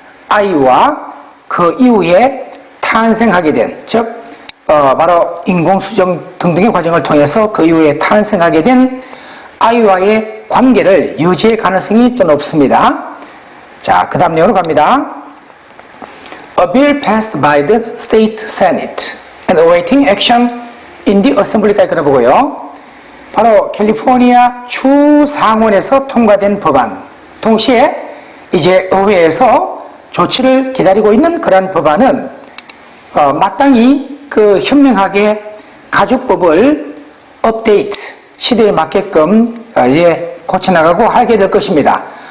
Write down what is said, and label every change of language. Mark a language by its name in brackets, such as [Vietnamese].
[Korean] 아이와 그 이후에 탄생하게 된, 즉 바로 인공수정 등등의 과정을 통해서 그 이후에 탄생하게 된 아이와의 관계를 유지할 가능성이 또 높습니다. 자, 그 다음 내용으로 갑니다. [English] A bill passed by the state senate and awaiting action in the assembly까지 [Korean] 끌어보고요. 바로 캘리포니아 주 상원에서 통과된 법안, 동시에 이제 의회에서 조치를 기다리고 있는 그러한 법안은 마땅히 그 현명하게 가족법을 업데이트, 시대에 맞게끔 이제 고쳐나가고 하게 될 것입니다.